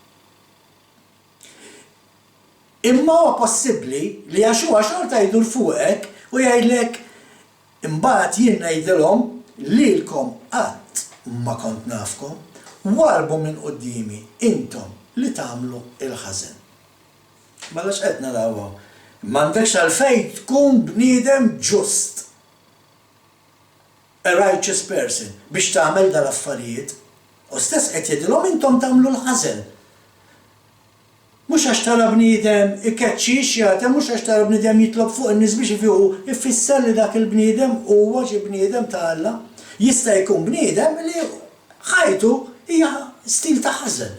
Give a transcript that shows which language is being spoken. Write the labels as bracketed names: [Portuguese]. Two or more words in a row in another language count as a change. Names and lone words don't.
[Maltese] Imma huwa possibbli li Jaxua xorta jdur fuqek u jgħidlek imbagħad jien ngħidilhom lilkom qatt ma kont nafkom, warbu minn qudiemi intom li tagħmlu il-ħażen. Mela x'qed narawha? M'għandekx għalfejn tkun bniedem ġust. [English] A righteous person [Maltese] biex tagħmel dal-affarijiet. U stess qed jgħidilhom intom tagħmlu l-ħażen. Mhux għax tara bniedem ikeċċix jagħtem, mhux għax tara bniedem jitlob fuq in-nies biex ifiqu, ifisser li dak il-bniedem huwa xi bniedem ta' Alla. Jista' jkun bniedem li ħajtu hija stil ta' ħażen.